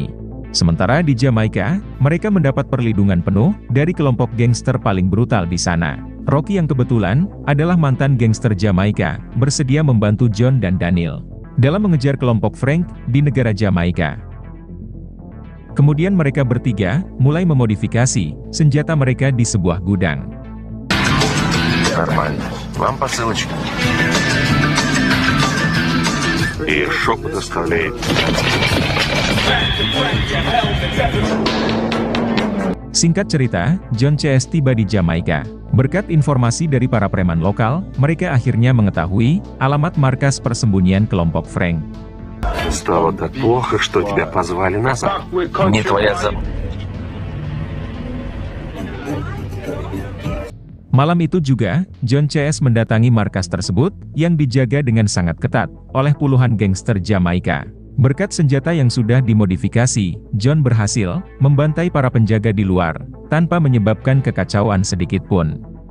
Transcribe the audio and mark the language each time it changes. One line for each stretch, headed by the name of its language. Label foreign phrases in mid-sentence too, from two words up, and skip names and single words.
Indonesian: Sementara di Jamaika, mereka mendapat perlindungan penuh, dari kelompok gangster paling brutal di sana. Rocky yang kebetulan, adalah mantan gangster Jamaika, bersedia membantu John dan Daniel dalam mengejar kelompok Frank, di negara Jamaika. Kemudian mereka bertiga, mulai memodifikasi, senjata mereka di sebuah gudang.
Russian: Нормально. Вам посылочка. И шепот доставляет.
Indonesian: Singkat cerita, John CS tiba di Jamaika. Berkat informasi dari para preman lokal, mereka akhirnya mengetahui alamat markas persembunyian kelompok Frank.
Russian: Стало так плохо, что тебя позвали назад. Не твоя забота.
Indonesian: Malam itu juga, John CS mendatangi markas tersebut, yang dijaga dengan sangat ketat, oleh puluhan gangster Jamaika. Berkat senjata yang sudah dimodifikasi, John berhasil membantai para penjaga di luar, tanpa menyebabkan kekacauan sedikit pun.